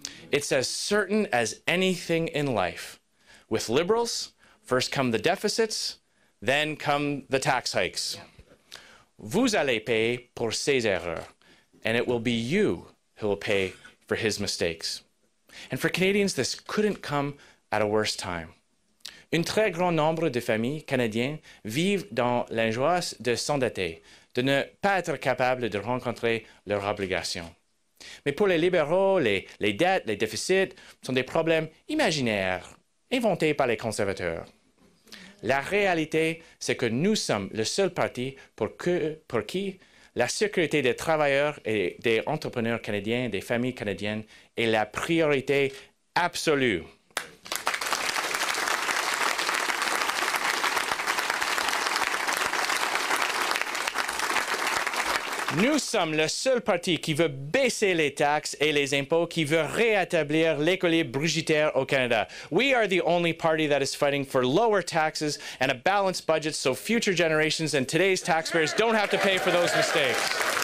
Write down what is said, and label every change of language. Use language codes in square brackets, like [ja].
[en] It's as certain as anything in life. With Liberals, first come the deficits, then come the tax hikes. [fr] Vous allez payer pour ses erreurs, [en] and it will be you who will pay for his mistakes. And for Canadians, this couldn't come at a worse time. [fr] Un très grand nombre de familles canadiennes vivent dans l'angoisse de s'endetter, de ne pas être capables de rencontrer leurs obligations. Mais pour les libéraux, les dettes, les déficits sont des problèmes imaginaires, inventés par les conservateurs. La réalité, c'est que nous sommes le seul parti pour qui la sécurité des travailleurs et des entrepreneurs canadiens, des familles canadiennes, est la priorité absolue. Nous sommes le seul parti qui veut baisser les taxes et les impôts, qui veut rétablir l'équilibre budgétaire au Canada. [en] We are the only party that is fighting for lower taxes and a balanced budget so future generations and today's taxpayers don't have to pay for those mistakes.